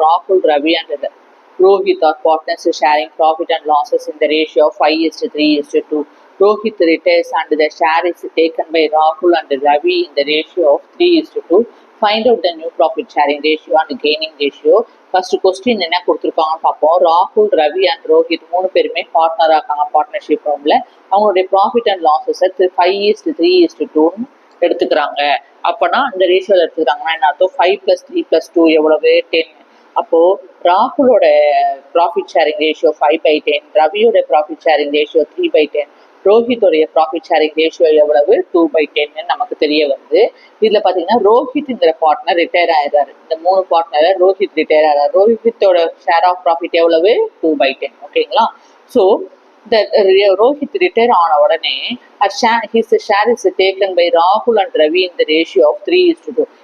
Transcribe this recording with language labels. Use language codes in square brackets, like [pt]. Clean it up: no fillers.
[en] Rahul, Ravi and Rohit are partners sharing profit and losses in the ratio of 5:3:2. Rohit retires and the share is taken by Rahul and Ravi in the ratio of 3:2. Find out the new profit sharing ratio and gaining ratio. [ta] First question என்ன கொடுத்துருக்காங்கன்னு பார்ப்போம். ராகுல், Ravi and Rohit 3 பேருமே பார்ட்னராக இருக்காங்க partnership ஃபார்ம்ல. அவங்களுடைய profit and லாஸஸை 5:3:2 எடுத்துக்கிறாங்க. அப்போனா இந்த ரேஷியோவில் எடுத்துக்கிறாங்கன்னா என்ன அர்த்தம்? 5+3+2 எவ்வளவு? 10. அப்போ ராகுலோட profit sharing ratio 5/10, ரவியோட profit sharing ratio 3/10, ரோஹித்தோடைய profit sharing ratio எவ்வளவு? 2/10 நமக்கு தெரிய வருது. இதுல பாத்தீங்கன்னா ரோஹித்ங்கிற பார்ட்னர் ரிட்டையர் ஆயிடுறாரு. இந்த 3 பார்ட்னர் ரோஹித் ரிட்டையர் ஆகிறார். ரோஹித்தோட ஷேர் ஆஃப் ப்ராஃபிட் எவ்வளவு? 2/10. ஓகேங்களா? [en] so the Rohit retire [ta] ஆன உடனே [en] his share is taken by Rahul and Ravi in the ratio of 3:2.